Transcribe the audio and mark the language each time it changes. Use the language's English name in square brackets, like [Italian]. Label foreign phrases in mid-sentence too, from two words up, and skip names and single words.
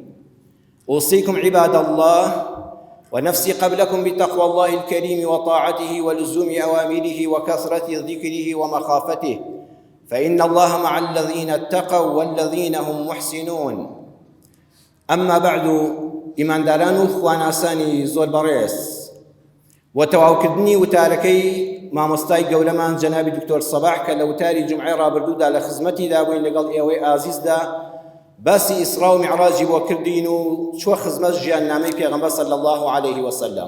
[Arabic] أوصيكم عباد الله ونفسي قبلكم بتقوى الله الكريم وطاعته ولزوم أوامره وكثرة ذكره ومخافته، فإن الله مع الذين اتقوا والذين هم محسنون. أما بعد، [Central Kurdish] إيمان داران خواناساني زۆر بەڕێز، وتەواوکردنی وتارەکەی مامۆستای گەورەمان جەنابی دکتۆر سەباح کە لە وتاری جمعەی ڕابردوودا لە خزمەتیدا بووین لەگەڵ ئێوەی ئازیزدا، باسی ئیسرا و میعراجی بۆ کردین و چوە خزمەت ژیاننامەی پێغەمبەر [Arabic] صلی الله عليه وسلم.